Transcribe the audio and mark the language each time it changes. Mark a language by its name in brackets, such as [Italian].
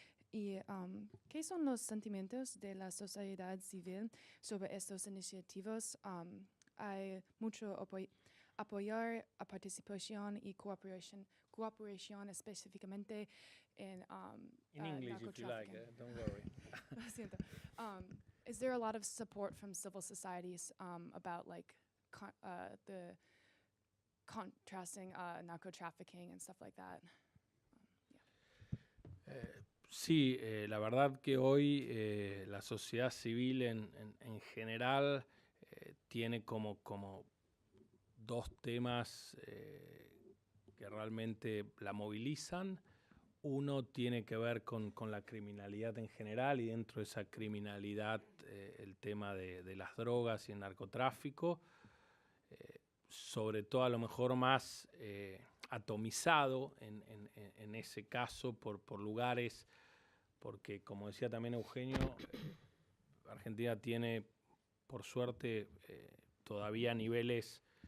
[Spanish] ¿Y qué son los sentimientos de la sociedad civil sobre estas iniciativas? Hay mucho apoyar a participación y cooperación específicamente en [English] In English, if you like, narcotrafficking. don't worry. [Spanish] Lo siento. [English] Is there a lot of support from civil societies about like the contrasting narco-trafficking and stuff like that? [Spanish] Sí, la verdad que hoy la sociedad civil en general tiene como dos temas que realmente la movilizan. Uno tiene que ver con la criminalidad en general y dentro de esa criminalidad el tema de las drogas y el narcotráfico, sobre todo a lo mejor más atomizado en ese caso por lugares, porque como decía también Eugenio, Argentina tiene por suerte todavía niveles